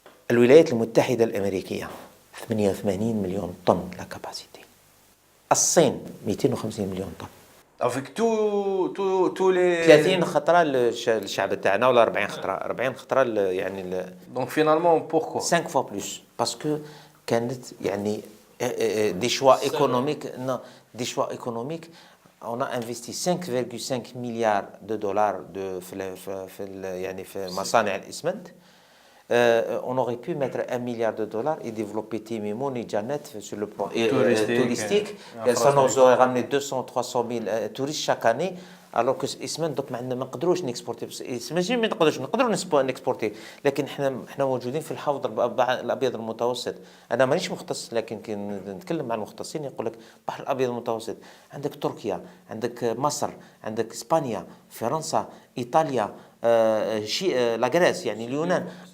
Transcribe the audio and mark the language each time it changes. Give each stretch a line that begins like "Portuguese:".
Arabic: الولايات المتحدة الأمريكية 88 مليون طن
French: la capacité.
Arabic: الصين 250 مليون طن.
French: Avec tous les
Arabic: 30 خطرة الشعب تاعنا ولا 40 خطرة يعني
French: Donc finalement pourquoi 5 fois plus parce que
Arabic: كانت يعني
French: des choix économiques non des choix économiques on a investi 5,5 milliards de dollars
Arabic: في مصانع الإسمنت
French: on aurait pu mettre 1 milliard de dollars et développer Timimon et Janet sur le plan touristique. Ça nous aurait ramené 200-300 000 touristes chaque année.
Arabic: Alors que الاسمنت دوك ما نقدروش نكسبورتي ماشي ما نقدروا نكسبورتي لكن احنا موجودين في الحوض الابيض المتوسط انا مانيش مختص لكن كي نتكلم مع المختصين يقول لك البحر الابيض المتوسط عندك تركيا عندك مصر عندك اسبانيا فرنسا ايطاليا لا غريس يعني اليونان